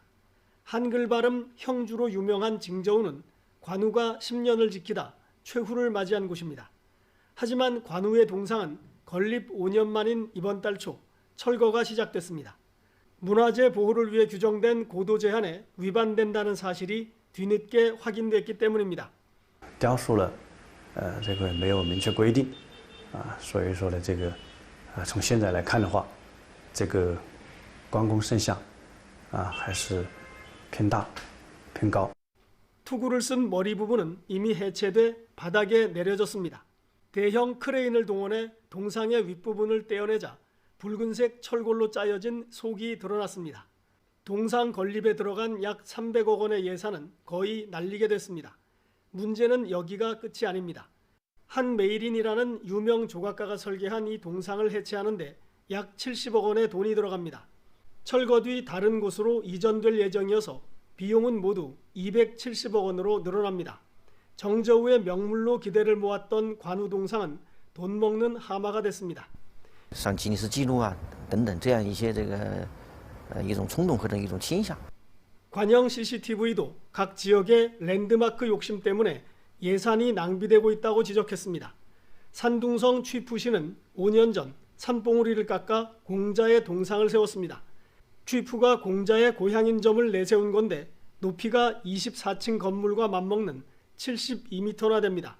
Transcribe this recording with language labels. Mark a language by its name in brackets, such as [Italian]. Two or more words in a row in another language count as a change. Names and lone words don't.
[Korean] 한글 발음 형주로 유명한 징저우는 관우가 10년을 지키다 최후를 맞이한 곳입니다. 하지만 관우의 동상은 건립 5년 만인 이번 달 초 철거가 시작됐습니다. 문화재 보호를 위해 규정된 고도 제한에 위반된다는 사실이 뒤늦게 확인됐기 때문입니다. [Chinese] 雕塑了这个没有明确规定所以说呢这个从现在来看的话这个关公圣像还是偏大偏高 [Korean] 투구를 쓴 머리 부분은 이미 해체돼 바닥에 내려졌습니다. 대형 크레인을 동원해 동상의 윗부분을 떼어내자 붉은색 철골로 짜여진 속이 드러났습니다. 동상 건립에 들어간 약 300억 원의 예산은 거의 날리게 됐습니다. 문제는 여기가 끝이 아닙니다. 한메일인이라는 유명 조각가가 설계한 이 동상을 해체하는데 약 70억 원의 돈이 들어갑니다. 철거 뒤 다른 곳으로 이전될 예정이어서 비용은 모두 270억 원으로 늘어납니다. 정저우의 명물로 기대를 모았던 관우 동상은 돈 먹는 하마가 됐습니다. [Chinese] 上吉尼斯纪录等等这样一些一种冲动和一种倾向。 [Korean] 관영 CCTV도 각 지역의 랜드마크 욕심 때문에 예산이 낭비되고 있다고 지적했습니다. 산둥성 취푸시는 5년 전 산봉우리를 깎아 공자의 동상을 세웠습니다. 취푸가 공자의 고향인 점을 내세운 건데 높이가 24층 건물과 맞먹는 72m나 됩니다.